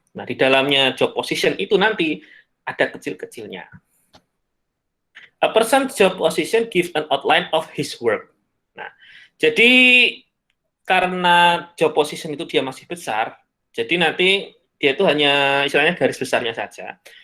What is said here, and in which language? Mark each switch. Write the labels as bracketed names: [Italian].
[Indonesian] Nah, di dalamnya job position itu nanti ada kecil-kecilnya. [English] A person's job position gives an outline of his work. [Indonesian] Nah, jadi karena job position itu dia masih besar, jadi nanti dia itu hanya istilahnya garis besarnya saja.